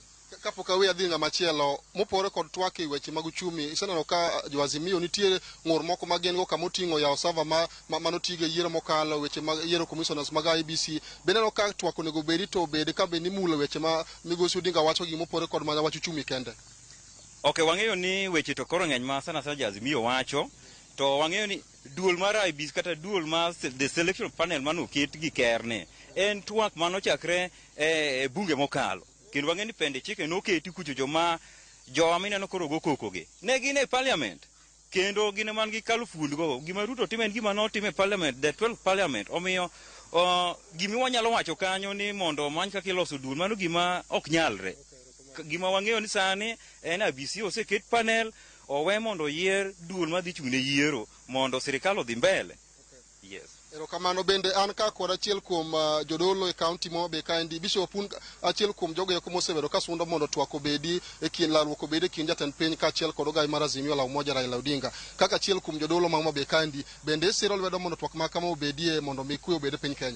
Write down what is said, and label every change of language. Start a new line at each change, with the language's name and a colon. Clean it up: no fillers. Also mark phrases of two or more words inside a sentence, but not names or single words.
Luo (Kenya and Tanzania): Kapok awe adhi ng'ama chielo mopore kod twak e weche mag uchumi, iseneno ka jo Azimio nitie ng'ur moko ma gin go kamoting'o yawo sava manotigo e yiero mokalo, weche mag yiero commissioners mag IBC, bende no ka twak onego bedi to bedi ka be ni mulo weche ma migosi Odinga wacho gi mopore kod mana wach uchumi kende. Okay, wang'eyo ni weche to koro ng'eny ma sana jo Azimio wacho, to wang'eyo ni duol mar IBC kata duol mar
English: the selection panel
Luo (Kenya and Tanzania): manoket gi kerne en twak manochakre e bunge mokalo. Kendo wang'e ni pende chike noketi kucho jowa mineno koro go kokoge ne gin e parliament, kendo gin man gi kalufund go. Gima Ruto time en gima notime parliament,
English: the 12th parliament.
Luo (Kenya and Tanzania): Omiyo gimi wanyalo wacho kanyo ni mondo many kaka iloso duol, mano gima ok nyalre. Gima wang'eyo ni sani en IBC oseket panel, owe mondo yier duol madhi chung' ne yiero mondo sirikal odhi mbele. Yes. Erokamano bende an ka kod achiel kuom jodolo e kaunti mo be kaendi Bishop un achiel kuom jogo eko mosebedo ka sundo mondo twak obedi e kind lalruok obedi e kind jatend piny ka achiel kod ogai mar Azimio la Umoja Raila Odinga kaka achiel kuom jodolo ma Homa Bay kaendi bende siro lwedo mondo twak ma kama obedie mondo mi kwe obed e piny Kenya.